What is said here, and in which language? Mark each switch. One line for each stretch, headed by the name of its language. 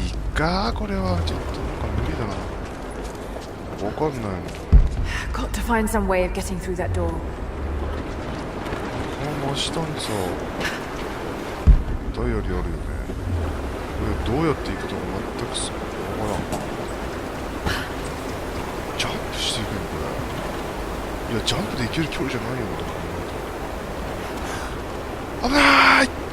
Japanese: いいか、これは。ちょっとなんか無理だな。わかんないもん。
English: Got to find some way of getting through that door.
Japanese: この真下にさダイヤリーあるよね。これどうやって行くとか全くわからん。ジャンプしていくのこれ。いやジャンプで行ける距離じゃないよとか考えたら危ない。